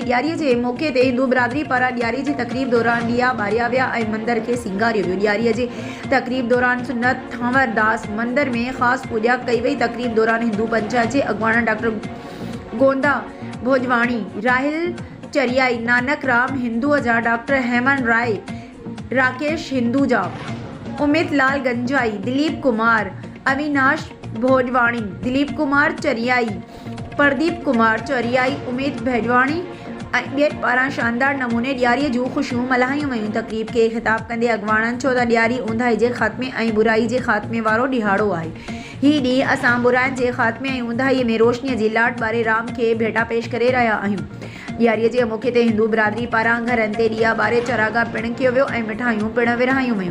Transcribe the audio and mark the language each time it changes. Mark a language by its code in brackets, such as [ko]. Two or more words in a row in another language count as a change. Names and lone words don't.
[sd] ॾियारीअ जे मौक़े ते हिंदू बिरादरी पारां ॾियारी जी तक़रीब दौरान ॾिया ॿारिया विया ऐं मंदर खे सींगारियो वियो। ॾियारीअ जे तक़रीब दौरान सुन्नत थांवरदास मंदिर में ख़ासि पूॼा कई वई। तक़रीब दौरान हिंदू पंचायत जे अॻवान डॉक्टर गोंदा भोजवाणी, राहिल चरियाई, नानक राम हिंदूअ जा, डॉक्टर हेमन राय, राकेश हिंदूजा, उमित लाल गंजाई, दिलीप कुमार, अविनाश भोजवाणी, दिलीप कुमार चरियाई, प्रदीप कुमार चरियाई, उमित भोजवाणी ऐं ॿियनि पारां शानदार नमूने ॾियारीअ जूं ख़ुशियूं मल्हायूं वयूं। तक़रीब खे ख़िताब कंदे अॻवाननि चयो त ॾियारी ऊंदाही जे ख़ात्मे ऐं बुराई जे ख़ात्मे वारो ॾिहाड़ो आहे। हीउ ॾींहुं असां बुराइनि जे ख़ात्मे ऐं ऊंदाहीअ में रोशनीअ जी लाट ॿारे राम खे भेटा पेश करे रहिया आहियूं। ॾियारीअ जे मौक़े ते हिंदू बिरादरी पारां घरनि ते ॾिया ॿारे चरागा पिणु कयो वियो ऐं मिठाइयूं पिणु विरहायूं वयूं।